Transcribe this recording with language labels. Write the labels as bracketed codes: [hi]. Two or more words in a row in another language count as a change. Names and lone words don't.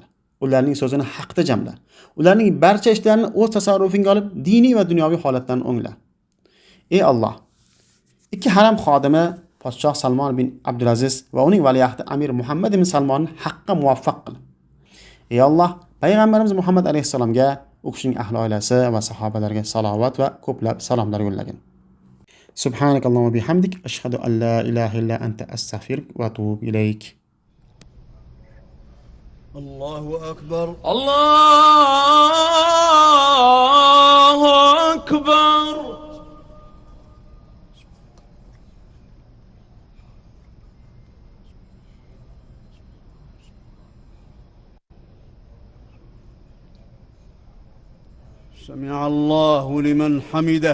[uz] Ularning so'zini haqda jamla. Ularning barcha ishlarini o'z tasarrufingga olib, diniy va dunyoviy holatlarni o'ngla. Ey Alloh, Ikki haram xodimi podshoh Salmon bin Abdulaziz va uning valiahdi Amir Muhammad ibn Salmonni haqqa muvaffaq qil. Ey Alloh, payg'ambarimiz Muhammad alayhisalomga, u kishining ahli oilasi va sahobalarga salovat va ko'plab salomlar yo'llagin. [ar] سبحانك اللهم وبحمدك أشهد أن لا إله إلا أنت أستغفرك وأتوب إليك. الله أكبر. الله أكبر. سمع الله لمن حمده.